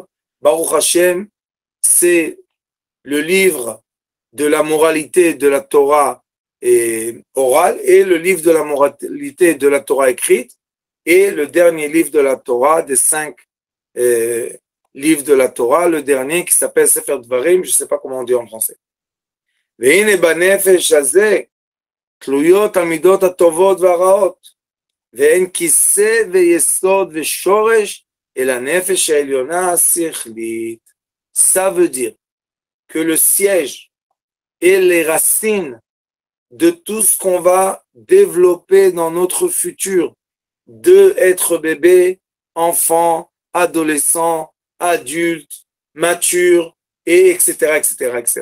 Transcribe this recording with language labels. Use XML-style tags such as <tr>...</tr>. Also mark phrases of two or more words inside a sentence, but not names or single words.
<he>ברוך השם,</he> <fr>c'est le livre de la moralité de la Torah orale et le livre de la moralité de la Torah écrite et le dernier livre de la Torah, des 5 livres de la Torah, le dernier qui s'appelle Sefer Dvarim, je ne sais pas comment on dit en français.</fr> <he>והנה בנפש הזה תלויות המידות הטובות והרעות, ואין כיסא ויסוד ושורש אלא הנפש העליונה השכלית.</he> <fr>Ça veut dire que le siège et les racines de tout ce qu'on va développer dans notre futur, de être bébé, enfant, adolescent, adulte, mature, et etc., etc., etc.</fr>